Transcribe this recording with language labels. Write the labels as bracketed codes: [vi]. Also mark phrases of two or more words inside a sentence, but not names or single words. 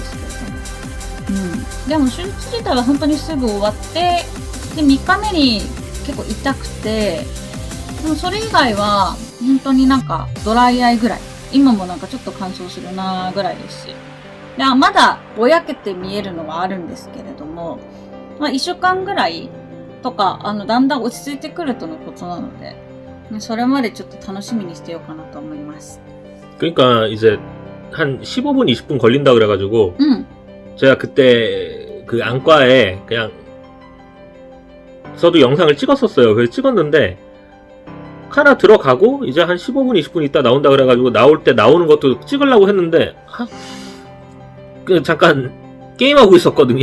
[ja] ですけれどもでも手術自体は本当にすぐ終わってで3日目に結構痛くてでもそれ以外は本当になんかドライアイぐらい今もなんかちょっと乾燥するなぐらいですしでまだぼやけて見えるのはあるんですけれども、1週間ぐらいとかだんだん落ち着いてくるとのことなのでそれまでちょっと楽しみにしてようかなと思います。 [ko] 그러니까 이제 한 15분 20분 걸린다 그래가지고 제가 그때 그 안과에 그냥 저도 영상을 찍었었어요. 그래서 찍었는데 카나 들어가고 이제 한 15분 20분 있다 나온다 그래가지고 나올 때 나오는 것도 찍으려고 했는데 잠깐 게임하고 있었거든요.